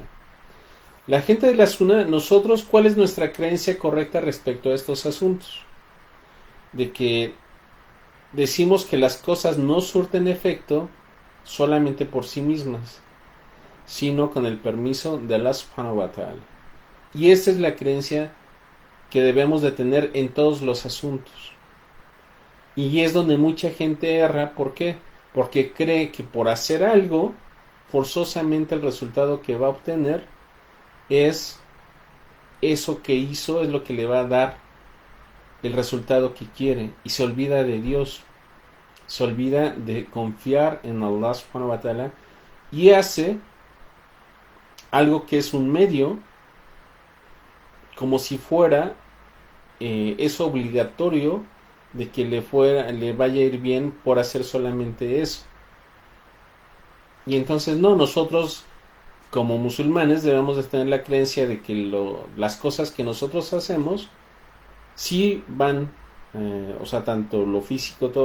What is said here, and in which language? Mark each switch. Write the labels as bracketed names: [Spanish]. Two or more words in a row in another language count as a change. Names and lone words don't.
[Spanish] La gente de la Sunna, nosotros, ¿cuál es nuestra creencia correcta respecto a estos asuntos? De que decimos que las cosas no surten efecto solamente por sí mismas, sino con el permiso de Allah [Arabic] سبحانه وتعالى. [Spanish] Y esta es la creencia que debemos de tener en todos los asuntos. Y es donde mucha gente erra. ¿Por qué? Porque cree que por hacer algo, forzosamente el resultado que va a obtener es eso que hizo, es lo que le va a dar el resultado que quiere. Y se olvida de Dios. Se olvida de confiar en Allah [Arabic] سبحانه وتعالى. [Spanish] Y hace algo que es un medio, como si fuera es obligatorio de que le vaya a ir bien por hacer solamente eso. Y entonces no, nosotros como musulmanes debemos de tener la creencia de que las cosas que nosotros hacemos sí van, o sea, tanto lo físico, todo.